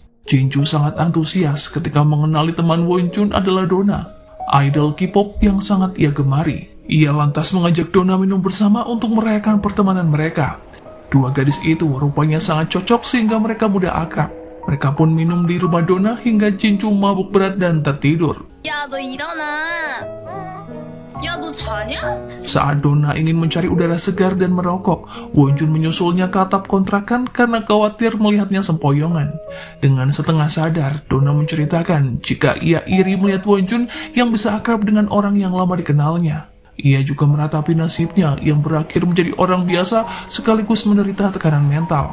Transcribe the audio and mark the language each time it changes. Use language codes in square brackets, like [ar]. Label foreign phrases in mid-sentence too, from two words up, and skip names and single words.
[id] Jinju sangat antusias ketika mengenali teman Wonjun adalah Donna, idol K-pop yang sangat ia gemari. Ia lantas mengajak Donna minum bersama untuk merayakan pertemanan mereka. Dua gadis itu rupanya sangat cocok sehingga mereka mudah akrab. Mereka pun minum di rumah Donna hingga Jinju mabuk berat dan tertidur. [ko] 야, 너 일어나. 야, 너 자냐? [id] Saat Donna ingin mencari udara segar dan merokok, Wonjun menyusulnya ke atap kontrakan karena khawatir melihatnya sempoyongan. Dengan setengah sadar, Donna menceritakan jika ia iri melihat Wonjun yang bisa akrab dengan orang yang lama dikenalnya. Ia juga meratapi nasibnya yang berakhir menjadi orang biasa sekaligus menderita tekanan mental.